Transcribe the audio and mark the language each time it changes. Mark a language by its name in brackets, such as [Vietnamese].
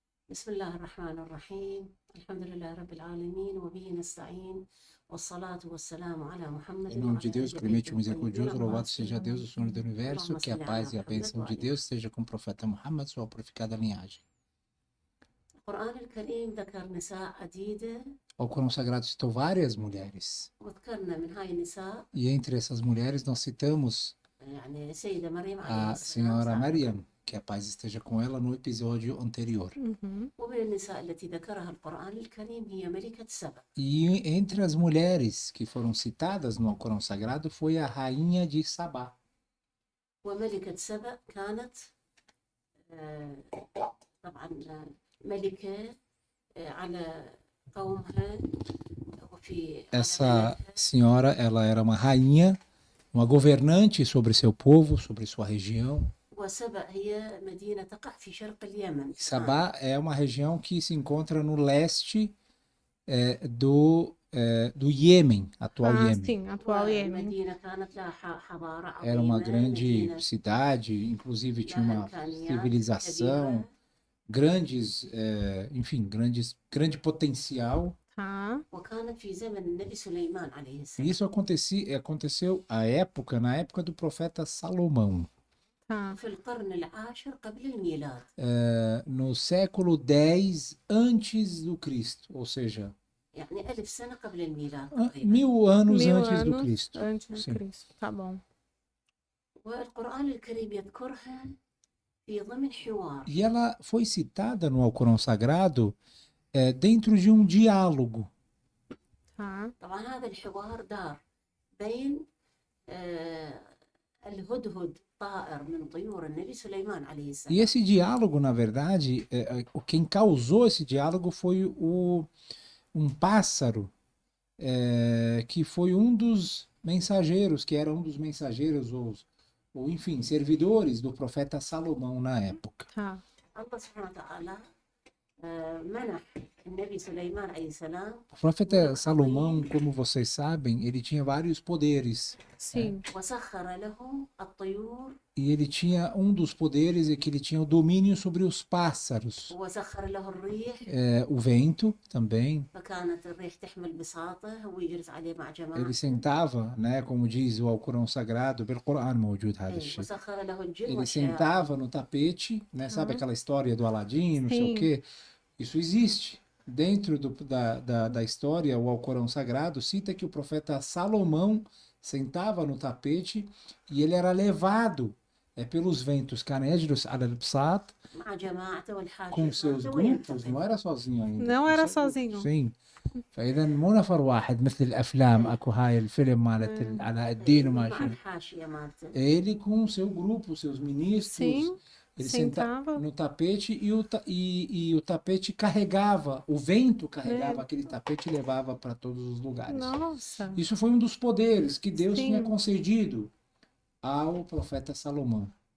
[Arabic] بسم الله الرحمن الرحيم الحمد لله رب العالمين وبه نستعين والصلاة والسلام على محمد. [Portuguese] Em nome de Deus, clemente e misericordioso, louvado seja Deus, o Senhor do Universo, que a paz e a bênção de Deus esteja com o profeta Muhammad, sua purificada linhagem. [Arabic] القرآن الكريم ذكر نساء عديدة. [Portuguese] O Corão Sagrado citou várias mulheres. [Arabic] وذكرنا من هاي النساء. [Portuguese] E entre essas mulheres nós citamos [Arabic] يعني سيدة مريم [Portuguese] a senhora Maryam, que a paz esteja com ela, no episódio anterior. [Arabic] ومن النساء التي ذكرها القرآن الكريم هي ملكة سبأ. [Portuguese] E entre as mulheres que foram citadas no Corão Sagrado foi a rainha de Sabá. [Arabic] وملكة سبأ كانت طبعا ملكة على قومها وفي. [Portuguese] Essa senhora, ela era uma rainha, uma governante sobre seu povo, sobre sua região. [Arabic] وسبأ هي مدينة تقع في شرق اليمن. [Portuguese] Sabá é uma região que se encontra no leste do Iêmen, atual Iêmen. Sim, atual Iêmen. [Arabic] مدينة كانت لها حضارة عظيمة. [Portuguese] Era uma grande cidade, inclusive tinha uma civilização, grande potencial. [Arabic] وكانت في زمن النبي سليمان عليه السلام. [Portuguese] E isso aconteceu na época do profeta Salomão. [Arabic] في القرن العاشر قبل الميلاد. [Portuguese] No século 10 antes do Cristo, ou seja, [Arabic] يعني 1000 سنة قبل الميلاد. [Portuguese] 1000 anos antes do Cristo. Antes do Cristo, tá bom. [Arabic] والقرآن الكريم يذكرها في ضمن حوار. [Portuguese] E ela foi citada no Alcorão Sagrado dentro de um diálogo. [Arabic] طبعا هذا الحوار دار بين الهدهد طائر من طيور النبي سليمان عليه السلام. [Portuguese] E esse diálogo, na verdade, quem causou esse diálogo foi um pássaro que foi um dos mensageiros, que era um dos mensageiros, ou enfim, servidores do profeta Salomão na época. [Arabic] الله سبحانه وتعالى منح النبي سليمان عليه السلام. [Portuguese] O profeta Salomão, como vocês sabem, ele tinha vários poderes. Sim. [Arabic] وسخر له الطيور. [Portuguese] E ele tinha um dos poderes é que ele tinha o domínio sobre os pássaros. [Arabic] وسخر له الريح. [Portuguese] O vento também. [Arabic] فكانت الريح تحمل بساطه ويجلس عليه مع جماعه. [Portuguese] Ele sentava, como diz o Alcorão Sagrado, pelo Corão [Arabic] موجود هذا الشيء. وسخر له الجن. [Portuguese] Ele sentava no tapete, sabe aquela história do Aladim, não sei o quê? Isso existe. Dentro da história, o Alcorão Sagrado cita que o profeta Salomão sentava no tapete e ele era levado pelos ventos canedros al-Bsat com seus grupos, não era sozinho ainda. Não era sozinho. Sim. [Arabic] فإذا مو نفر واحد مثل الأفلام أكو هاي الفيلم مالت علاء الدين وما شنو. [Portuguese] Ele com seu grupo, seus ministros. Sim. Ele sentava no tapete e o tapete carregava, o vento carregava aquele tapete e levava para todos os lugares. Nossa. Isso foi um dos poderes que Deus tinha concedido ao profeta Salomão.